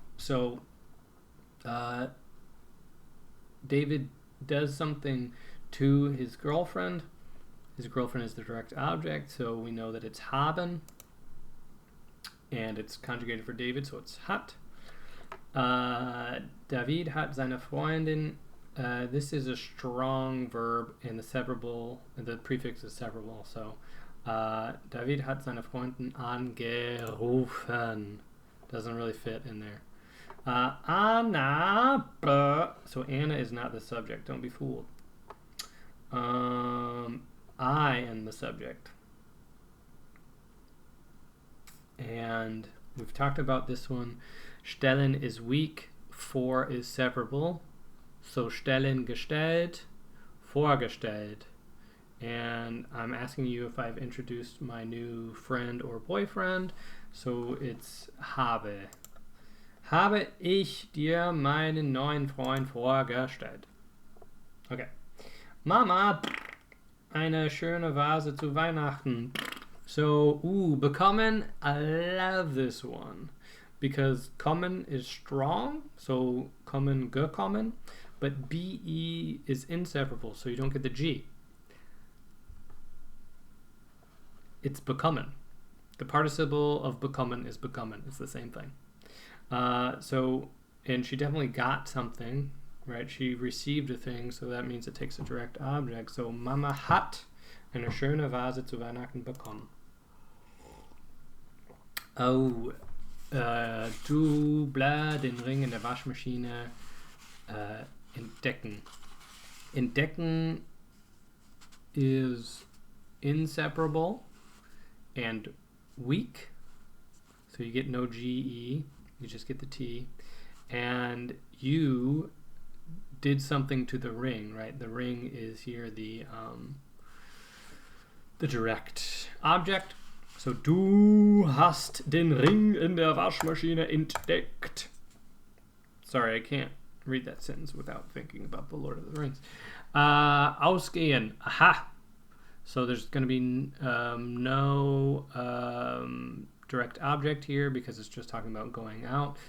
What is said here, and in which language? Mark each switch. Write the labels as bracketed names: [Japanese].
[English] So, David does something to his girlfriend. His girlfriend is the direct object, so we know that it's haben, and it's conjugated for David, so it's hat. [German] David hat seine Freundin. [English] This is a strong verb, and the prefix is severable. [German] So, David hat seine Freundin angerufen. [English] Doesn't really fit in there. Anna. So Anna is not the subject. Don't be fooled. I am the subject. And we've talked about this one. Stellen is weak, vor is separable. [German] So stellen gestellt, vorgestellt. [English] And I'm asking you if I've introduced my new friend or boyfriend. So it's habe. [German] Habe ich dir meinen neuen Freund vorgestellt? Okay. Mama, eine schöne Vase zu Weihnachten. [English] So, bekommen, I love this one. Because kommen is strong, so kommen, gekommen, but be is inseparable, so you don't get the G. It's bekommen. The participle of bekommen is bekommen. It's the same thing. And she definitely got something, right? She received a thing, so that means it takes a direct object. [German] So Mama hat eine schöne Vase zu Weihnachten bekommen. Oh, du den Ring in der Waschmaschine entdecken. [English] Entdecken is inseparable and weak, so you get no GE, you just get the T. And you did something to the ring, right? The ring is here the direct object. [German] So, du hast den Ring in der Waschmaschine entdeckt. [English] Sorry, I can't read that sentence without thinking about the Lord of the Rings. Ausgehen. Aha. So there's going to be no direct object here because it's just talking about going out.